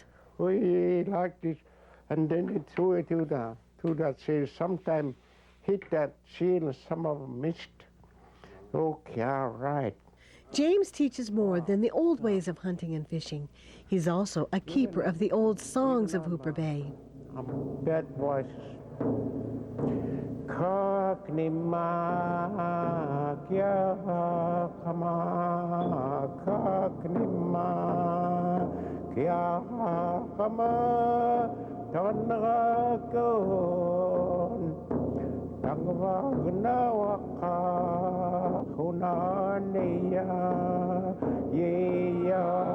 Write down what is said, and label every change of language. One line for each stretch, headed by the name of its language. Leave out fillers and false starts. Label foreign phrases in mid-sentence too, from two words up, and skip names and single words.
English: We like this, and then he threw it to that seal. Sometimes hit that seal, some of them missed. Okay, all right. James teaches more than the old ways of hunting and fishing. He's also a keeper of the old songs of Hooper Bay. Bad voices.
Central Yupik: Kaknima kya kama, kaknima kya kama, tanrakon, tangwagnawaka, hunaniya, yeya,